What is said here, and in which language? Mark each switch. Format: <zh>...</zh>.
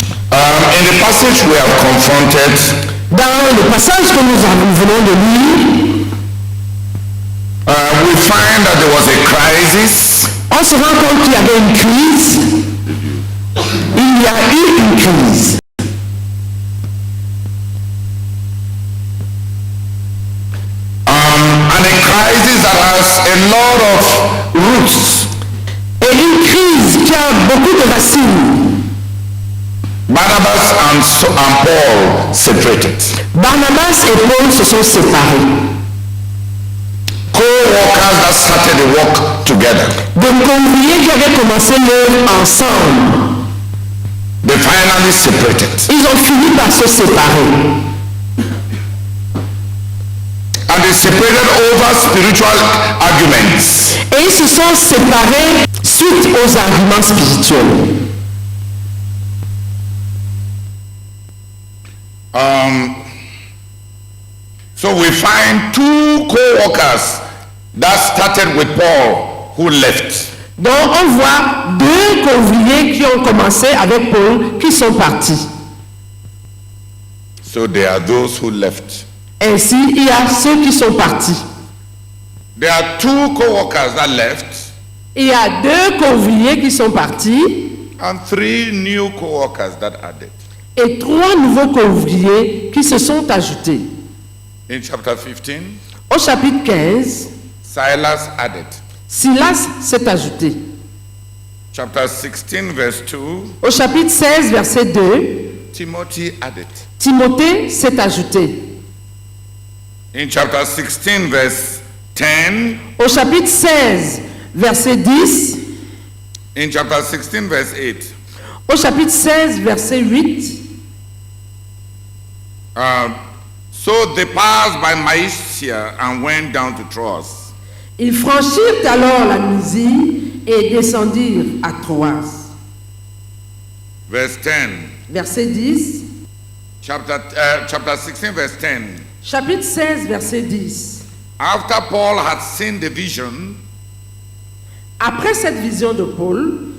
<en>In the passage we have confronted,</en> <fr>dans le passage que nous venons de lire,</fr> <en>we find that there was a crisis.</en> <fr>On se rend compte qu'il y avait une crise. Il y a eu une crise.</fr> <en>And a crisis that has a lot of roots.</en> <fr>Et une crise qui a beaucoup de racines.</fr> <en>Barnabas and Paul separated.</en> <fr>Barnabas et Paul se sont séparés.</fr> <en>Co-workers that started the work together.</en> <fr>Des conviés qui avaient commencé l'œuvre ensemble.</fr> <en>They finally separated.</en> <fr>Ils ont fini par se séparer.</fr> <en>And they separated over spiritual arguments.</en> <fr>Et ils se sont séparés suite aux arguments spirituels.</fr> <en>So we find two co-workers that started with Paul who left.</en> <fr>Donc on voit deux conviés qui ont commencé avec Paul qui sont partis.</fr> <en>So there are those who left.</en> <fr>Ainsi, il y a ceux qui sont partis.</fr> <en>There are two co-workers that left.</en> <fr>Il y a deux conviés qui sont partis.</fr> <en>And 3 new co-workers that added.</en> <fr>Et 3 nouveaux conviés qui se sont ajoutés.</fr> <en>In chapter 15,</en> <fr>Au chapitre 15,</fr> <en>Silas added.</en> <fr>Silas s'est ajouté.</fr> <en>Chapter 16, verse 2.</en> <fr>Au chapitre 16, verset 2,</fr> <en>Timothy added.</en> <fr>Timothée s'est ajouté.</fr> <en>In chapter 16, verse 10.</en> <fr>Au chapitre 16, verset 10,</fr> <en>In chapter 16, verse 8.</en> <fr>au chapitre 16, verset 8,</fr> <en>So they passed by Mysia and went down to Troas.</en> <fr>ils franchirent alors la Mysie et descendirent à Troas.</fr> <en>Verse 10.</en> <fr>Verset 10,</fr> <en>Chapter 16, verse 10.</en> <fr>chapitre 16, verset 10.</fr> <en>After Paul had seen the vision,</en> <fr>Après cette vision de Paul,</fr>